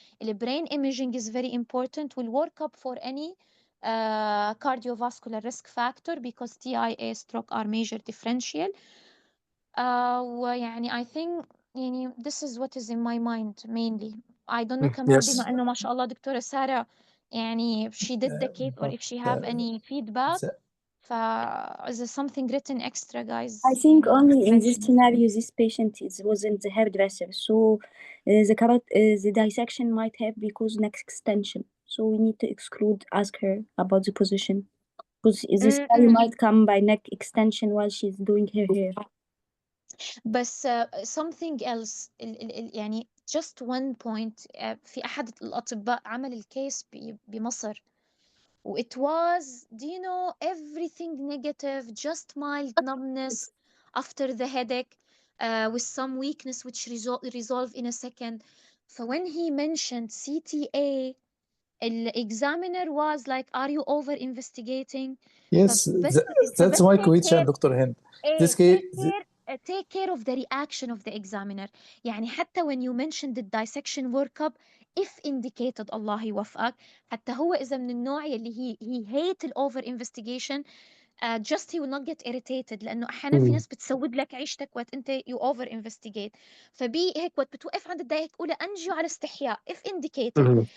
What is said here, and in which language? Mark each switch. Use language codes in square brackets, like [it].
[en] The brain imaging is very important. We'll work up for any cardiovascular risk factor because TIA stroke are major differential. [ar] ويعني [en] I think [ar] يعني [en] this is what is in my mind mainly. I don't know [ar] كمان [en] Yes. [ar] بما إنه ما شاء الله دكتورة سارة يعني [en] if she did the case or but if she have any feedback. the, Is there something written extra, guys? I think [ar] يعني [en] only in this mention it. scenario this patient wasn't the hairdresser, so the dissection might have because neck extension. So we need to ask her about the position because this scenario might come by neck extension while she's doing her hair. [ar] بس [en] something else [ar] يعني [en] just one point. [ar] في أحد الأطباء عمل الكيس بمصر و [en] it was, do you know, everything negative, just mild numbness after the headache with some weakness which resolve in a second. So when he mentioned CTA, the examiner was like, are you over investigating? yes, [ar] فبس [en] that's [ar] فبس [en] my take question, care. Dr. Hind. [ar] ايه [en] This case, take care of the reaction of the examiner. [ar] يعني حتى [en] when you mentioned the dissection workup, if indicated [ar] الله يوفقك. حتى هو إذا من النوع اللي [en] he hate [ar] ال [en] over investigation, just he will not get irritated [ar] لأنه أحيانا في ناس بتسود لك عيشتك وقت أنت [en] you over investigate. [ar] فبي هيك وقت بتوقف عند الدايك قولها أنجيو على استحياء [en] if indicated.